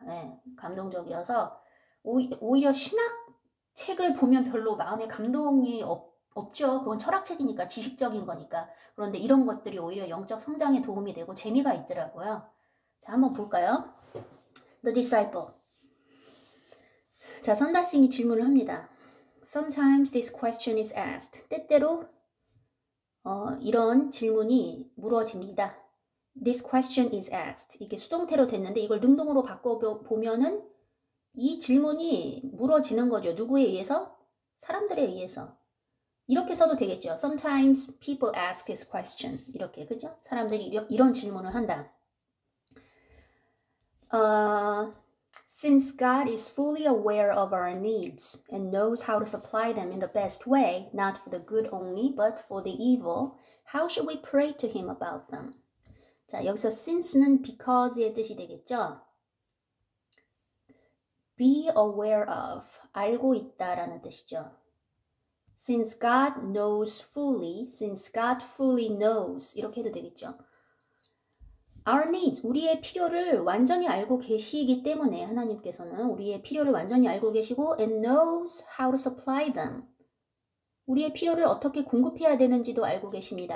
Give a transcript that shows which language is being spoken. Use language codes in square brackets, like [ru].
[ko] 네, 감동적이어서 오히려 신학책을 보면 별로 마음에 감동이 없죠. 그건 철학책이니까 지식적인 거니까. 그런데 이런 것들이 오히려 영적 성장에 도움이 되고 재미가 있더라고요. 자, 한번 볼까요? [en] The disciple. [ko] 자, 선다싱이 질문을 합니다. [en] Sometimes this question is asked. [ko] 때때로 이런 질문이 물어집니다. [en] This question is asked. [ko] 이게 수동태로 됐는데 이걸 능동으로 바꿔보면은 이 질문이 물어지는 거죠. 누구에 의해서? 사람들에 의해서. 이렇게 써도 되겠죠. [en] Sometimes people ask this question. [ko] 이렇게, 그죠? 사람들이 이런 질문을 한다. [en] Since God is fully aware of our needs and knows how to supply them in the best way, not for the good only, but for the evil, how should we pray to Him about them? [ko] 자, 여기서 since는 because의 뜻이 되겠죠? [en] Be aware of, [ko] 알고 있다라는 뜻이죠. [en] Since God knows fully, since God fully knows, [ko] 이렇게 해도 되겠죠. [en] Our needs, [ko] 우리의 필요를 완전히 알고 계시기 때문에 하나님께서는 우리의 필요를 완전히 알고 계시고 [en] and knows how to supply them. [ko] 우리의 필요를 어떻게 공급해야 되는지도 알고 계십니다.